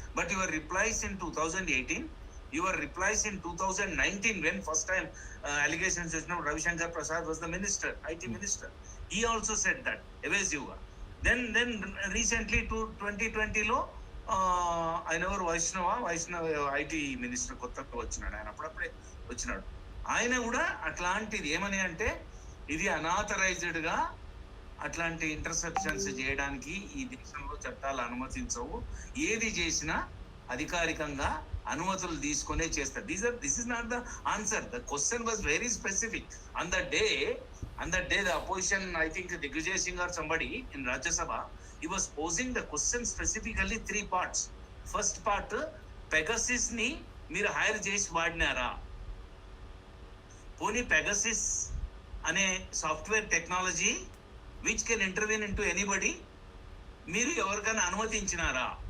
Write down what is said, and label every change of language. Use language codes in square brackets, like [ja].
[en] but your replies in 2018, your replies in 2019 when first time allegations [te] వచ్చినప్పుడు [en] Ravi Shankar Prasad was the minister, IT minister. He also said that evasive గా. Then recently to 2020 [te] లో ఆయన ఎవరు Vaishnav IT minister కొత్తగా వచ్చినాడు, ఆయన అప్పుడప్పుడే వచ్చినాడు. ఆయన కూడా అట్లాంటిది ఏమని అంటే ఇది అనాథరైజ్డ్ గా అట్లాంటి ఇంటర్సెప్షన్స్ చేయడానికి ఈ దేశంలో చట్టాలు అనుమతించవు, ఏది చేసినా అధికారికంగా అనుమతులు తీసుకునే చేస్తారు. [en] This is not the answer. The question was very specific. On the day the opposition, I think Digvijay Singh or somebody in Rajya Sabha, he was posing the question specifically 3 parts. First part, [te] Pegasus ని మీరు hire చేసి వాడినారా? పోనీ Pegasus అనే [en] software technology which can intervene into anybody [te] మీరు ఎవరికైనా అనుమతించినారా?